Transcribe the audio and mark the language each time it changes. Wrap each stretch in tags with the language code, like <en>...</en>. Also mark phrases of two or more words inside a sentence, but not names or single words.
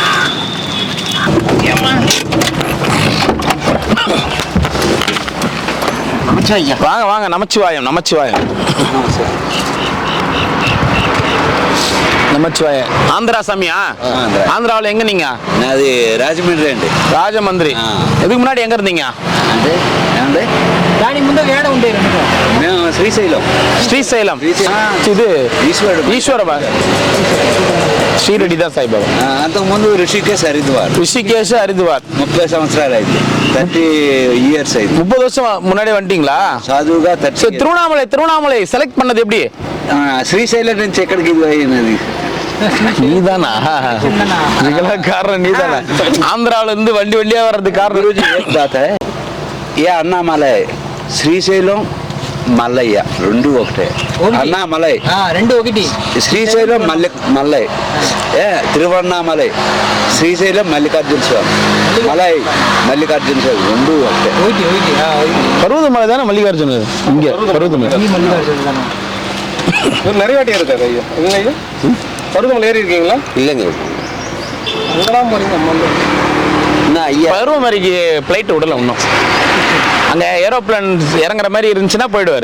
<ta>வாங்க வாங்க. நமச்சிவாயம் நமச்சிவாயம் நமச்சிவாய. ஆந்திரா சாமியா? ஆந்திராவில் எங்க நீங்க? அது ராஜமந்திரி. ராஜமந்திரி. இதுக்கு முன்னாடி எங்க இருந்தீங்க?</ta> <te>శ్రీశైలం. శ్రీశైలం ఇది ఈశ్వర షీరడి దా సాయిబాబా. అంతకుముందు రిషికేశ్ హరిద్వార్. 30 సంవత్సరాలు అయింది. 30 years అయింది.</te> <ta>30 வருஷம் முன்னாடி வந்துட்டீங்களா?</ta> <te>సాధువుగా</te> <ta>திருவண்ணாமலை செலக்ட் பண்ணது எப்படி?</ta> <te>శ్రీశైలం నుంచి ఎక్కడికి ఇది అయినది?</te> <ta>நீதானா? இதுக்கெல்லாம் காரணம் நீதானா? ஆந்திராவில இருந்து வண்டியா வர்றது காரணம்.</ta> <te>ఏ అన్నామలై, శ్రీశైలం, మల్లయ్య రెండు ఒకటే. అన్నామలై రెండు ఒకటి. శ్రీశైలం మల్లై, తిరువన్నామలై, శ్రీశైలం మల్లికార్జున స్వామి, మలై మల్లికార్జున స్వామి రెండు ఒకటే.</te> <ta>பருவதமலை தானே மல்லிகார்ஜுனர்? இங்க பருவதமலை நிறைய வாட்டி இருக்காரு ஐயா. இல்லைங்க பருவதமலை ஏறி இருக்கீங்களா? இல்லைங்க. அங்கெல்லாம் போறீங்க. பருவமலைக்கு பிளைட் விடல இன்னும். அங்க ஏரோப்ளேன் இறங்குற மாதிரி இருந்துச்சுன்னா போயிடுவாரு.</ta>